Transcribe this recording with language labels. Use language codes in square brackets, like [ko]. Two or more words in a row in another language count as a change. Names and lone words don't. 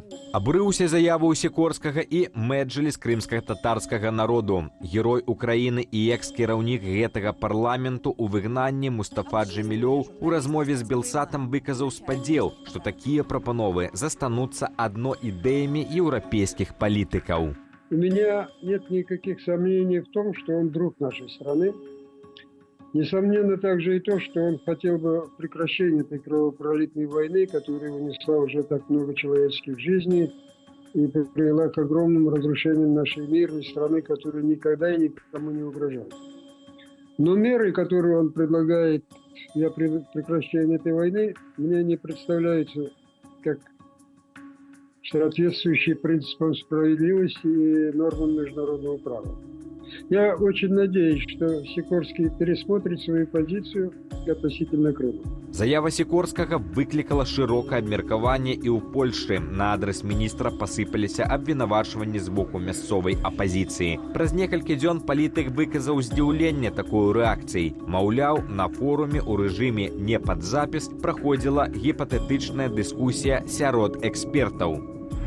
[be] Абурыўся заяву Сікорскага і мэджліс крымска-татарскага народу. Герой Украіны і экс-кіраўнік гэтага парламенту ў выгнанні Мустафа Джемілёў у размове з Белсатам выказаў спадзеў, што такія прапановы застануцца адно ідэямі еўрапейскіх палітыкаў. [ru] У меня нет никаких сомнений в том, что он друг нашей страны. Несомненно также и то, что он хотел бы прекращения этой кровопролитной войны, которая унесла уже так много человеческих жизней и привела к огромным разрушениям нашей мирной страны, которая никогда и никому не угрожала. Но меры, которые он предлагает для прекращения этой войны, мне не представляются как соответствующие принципам справедливости и нормам международного права. Я очень надеюсь, что Сікорскі пересмотрит свою позицию относительно Крыма. [be] Заява Сікорскага выклікала шырокае абмеркаванне і ў Польшчы. На адрас міністра пасыпаліся абвінавачванні з боку мясцовай апазіцыі. Праз некалькі дзён палітык выказаў здзіўленне такой рэакцыяй. Маўляў, на форуме ў рэжыме не пад запіс праходзіла гіпатэтычная дыскусія сярод экспертаў.